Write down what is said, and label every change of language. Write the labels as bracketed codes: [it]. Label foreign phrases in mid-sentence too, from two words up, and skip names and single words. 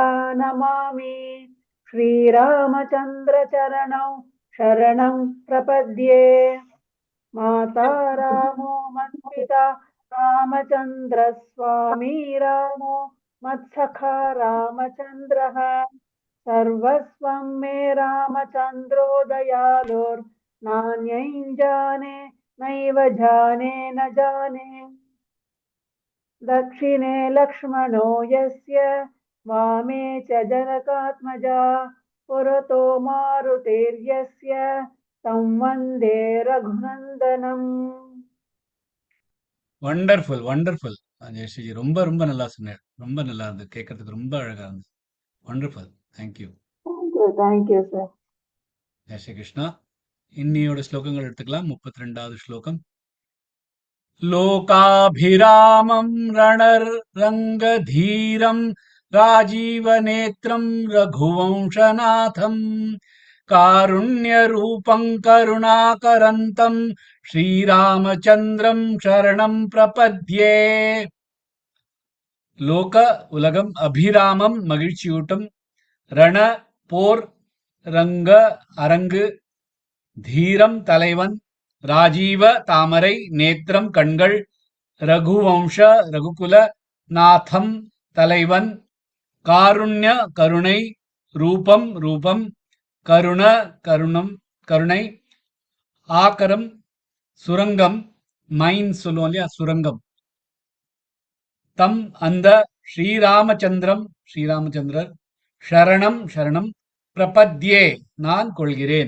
[sa] नमामि श्रीरामचन्द्र चरणौ शरणं प्रपद्ये माता रामो मत्पिता रामचन्द्र स्वामी रामो मत्सखा रामचन्द्रः सर्वस्वं मे रामचन्द्रो दयालुर्नान्यं जाने नैव जाने न जाने दक्षिणे लक्ष्मणो यस्य वामे च जनकात्मजा पुरतो मारुतिर्यस्य तं वन्दे रघुनन्दनम् [en] Wonderful wonderful. [ta] ஜெயஸ்ரீஜி ரொம்ப ரொம்ப நல்லா சொன்னார். ரொம்ப நல்லா இருந்தது, கேட்கறதுக்கு ரொம்ப அழகா இருந்தது. [en] Wonderful. Thank you. Thank you, sir. [ta] ஜெய் ஸ்ரீ கிருஷ்ணா. இன்னியோட ஸ்லோகங்கள் எடுத்துக்கலாம். 32வது ஸ்லோகம். [sa] लोकाभिरामं रणरङ्गधीरं राजीवनेत्रं रघुवंशनाथं कारुण्यरूपं करुणाकरन्तं श्रीरामचन्द्रं शरणं प्रपद्ये. [ta] லோக உலகம் அபிராமம் மகிழ்ச்சியூட்டும் ரண போர் ரங்க அரங்கு தீரம் தலைவன் ராஜீவ தாமரை நேத்திரம் கண்கள் ரகுவம்ச ரகுகுல நாதம் தலைவன் காருண்ய கருணை ரூபம் ரூபம் கருண கருணம் கருணை ஆக்கரம் சுரங்கம் மைன் சொல்லுவோம் இல்லையா சுரங்கம் தம் அந்த ஸ்ரீராமச்சந்திரம் ஸ்ரீராமச்சந்திரர் சரணம் [sa] शरणं प्रपद्ये [ta] நான் கொள்கிறேன்.